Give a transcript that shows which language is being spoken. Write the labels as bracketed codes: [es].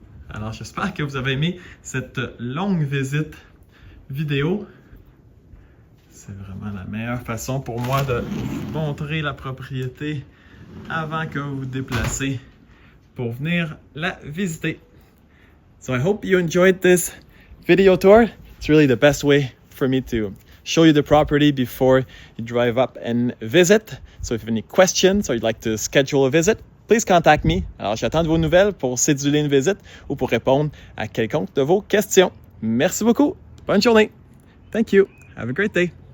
[fr] Alors j'espère que vous avez aimé cette longue visite vidéo. C'est vraiment la meilleure façon pour moi de vous montrer la propriété avant que vous vous déplacez pour venir la visiter. [en] So I hope you enjoyed this video tour. It's really the best way for me to show you the property before you drive up and visit. So if you have any questions or you'd like to schedule a visit, please contact me. [fr] Alors j'attends de vos nouvelles pour céduler une visite ou pour répondre à quelconque de vos questions. Merci beaucoup. Bonne journée. [en] Thank you. Have a great day.